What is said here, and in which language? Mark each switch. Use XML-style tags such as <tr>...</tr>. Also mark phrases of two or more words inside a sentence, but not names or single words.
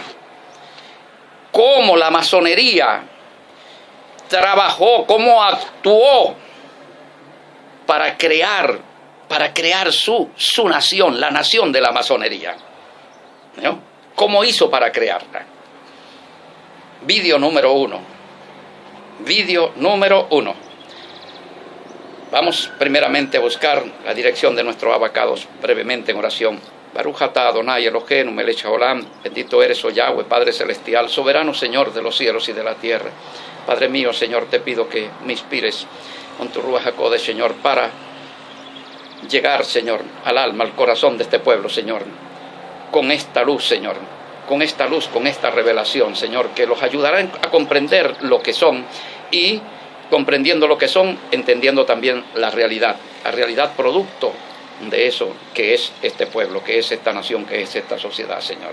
<es>Cómo la masonería trabajó, cómo actuó para crear su nación, la nación de la masonería, ¿no? ¿Cómo hizo para crearla? Vídeo número uno. Vamos primeramente a buscar la dirección de nuestro abacados brevemente en oración.</es> <he>ברוך אתה אדוני אלוהינו מלך העולם,</he> <es>bendito eres, oh Yahweh, Padre Celestial, soberano Señor de los cielos y de la tierra. Padre mío, Señor, te pido que me inspires con tu</es> <he>רוח הקודש,</he> <es>Señor, para llegar, Señor, al alma, al corazón de este pueblo, Señor, con esta luz, Señor, con esta luz, con esta revelación, Señor, que los ayudará a comprender lo que son y, comprendiendo lo que son, entendiendo también la realidad producto de eso que es este pueblo, que es esta nación, que es esta sociedad, Señor.</es>